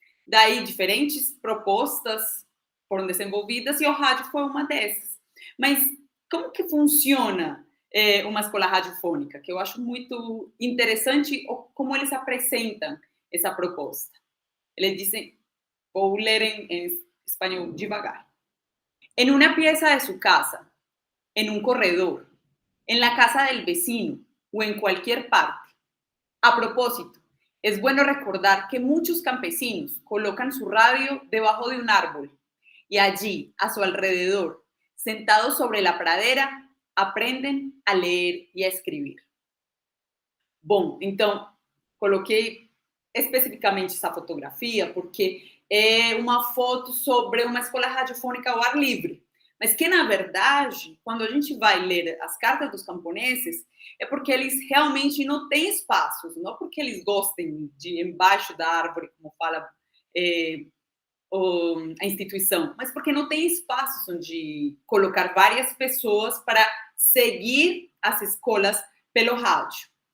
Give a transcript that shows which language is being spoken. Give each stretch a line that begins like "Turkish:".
Portuguese: Daí, diferentes propostas foram desenvolvidas e o rádio foi uma dessas. Mas como que funciona uma escola radiofônica? Que eu acho muito interessante como eles apresentam essa proposta. Eles dizem, vou ler em espanhol devagar.
Spanish: En una pieza de su casa, en un corredor, en la casa del vecino o en cualquier parte. A propósito, es bueno recordar que muchos campesinos colocan su radio debajo de un árbol y allí, a su alrededor, sentados sobre la pradera, aprenden a leer
Portuguese: e a escrever. Bom, então, coloquei especificamente essa fotografia porque é uma foto sobre uma escola radiofônica ao ar livre. Mas que, na verdade, quando a gente vai ler as cartas dos camponeses, é porque eles realmente não têm espaços, não porque eles gostem de embaixo da árvore, como fala a instituição, mas porque não tem espaços onde colocar várias pessoas para seguir as escolas pelo rádio.